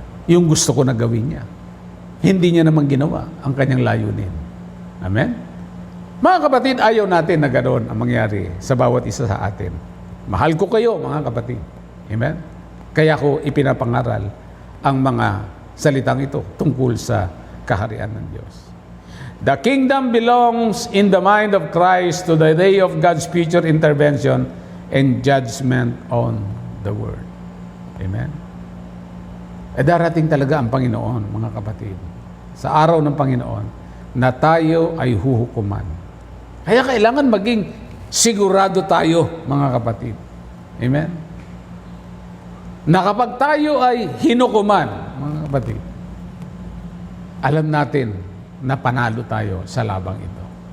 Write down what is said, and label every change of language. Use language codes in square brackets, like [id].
[tl] Yung gusto ko na gawin niya. Hindi niya naman ginawa ang kanyang layunin. Amen? Mga kapatid, ayaw natin na ganoon ang mangyari sa bawat isa sa atin. Mahal ko kayo, mga kapatid. Amen? Kaya ko ipinapangaral ang mga salitang ito tungkol sa kaharian ng Diyos. [en] The kingdom belongs in the mind of Christ to the day of God's future intervention and judgment on the world. Amen? [tl] Darating talaga ang Panginoon, mga kapatid. Sa araw ng Panginoon, na tayo ay huhukuman. Kaya kailangan maging sigurado tayo, mga kapatid. Amen? Na kapag tayo ay hinukuman, mga kapatid, alam natin na panalo tayo sa labang ito.